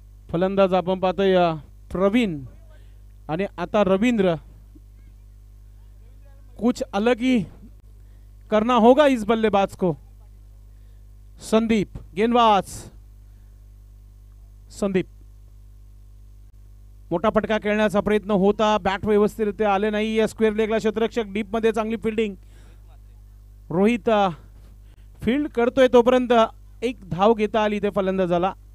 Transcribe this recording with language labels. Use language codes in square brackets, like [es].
[mr] फलंदाज आपण पाहतोय प्रवीण आणि आता रवींद्र. [hi] कुछ अलग ही करना होगा इस बल्लेबाज को. संदीप गेंदबाज. [mr] संदीप मोठा फटका खेळण्याचा प्रयत्न होता. बॅट व्यवस्थितरित्या आले नाही. या स्क्वेअर लेगला क्षेत्ररक्षक डीप मध्ये चांगली फिल्डिंग. रोहित फील्ड करतोय तोपर्यंत एक धाव घेता आली ते फलंदाजाला.